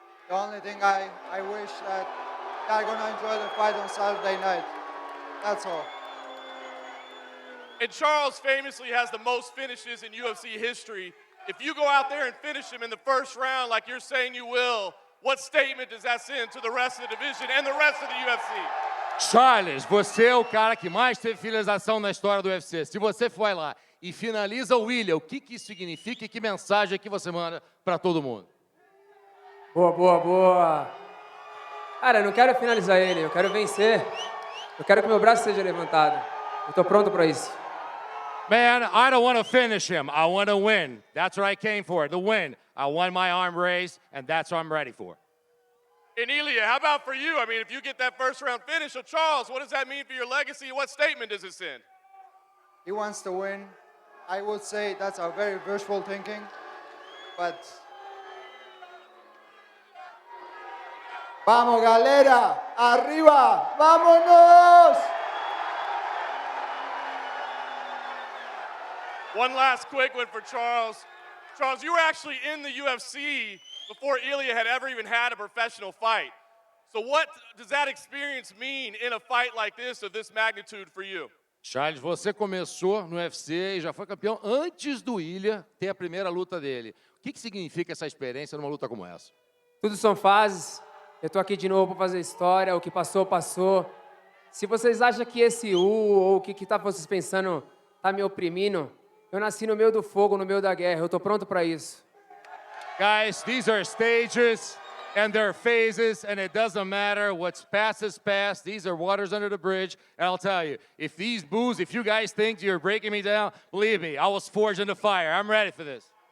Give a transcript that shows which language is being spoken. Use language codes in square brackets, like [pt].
[en] The only thing I wish that they're going to enjoy the fight on Saturday night. That's all. And Charles famously has the most finishes in UFC history. If you go out there and finish him in the first round like you're saying you will, what statement does that send to the rest of the division and the rest of the UFC? [pt] Charles, você é o cara que mais teve finalização na história do UFC. Se você for lá e finaliza o Ilia, o que isso significa e que mensagem que você manda para todo mundo? Boa, boa, boa. Cara, eu não quero finalizar ele, eu quero vencer. Eu quero que meu braço seja levantado. Eu tô pronto para isso. [en] Man, I don't want to finish him. I want to win. That's what I came for, the win. I want my arm raised, and that's what I'm ready for. And Ilia, how about for you? I mean, if you get that first round finish, so Charles, what does that mean for your legacy? What statement does it send? He wants to win. I would say that's a very visual thinking, but... [pt] Vamos, galera! [es] Arriba! Vámonos! [en] One last quick one for Charles. Charles, you were actually in the UFC before Ilia had ever even had a professional fight. So what does that experience mean in a fight like this of this magnitude for you? [pt] Charles, você começou no UFC e já foi campeão antes do Ilia ter a primeira luta dele. O que significa essa experiência numa luta como essa? Tudo são fases. Eu tô aqui de novo para fazer história. O que passou, passou. Se vocês acham que esse ou o que tá vocês pensando tá me oprimindo, eu nasci no meio do fogo, no meio da guerra. Eu tô pronto para isso. [en] Guys, these are stages and they're phases, and it doesn't matter. What's past is past. These are waters under the bridge. And I'll tell you, if these boos, if you guys think you're breaking me down, believe me, I was forged in the fire. I'm ready for this.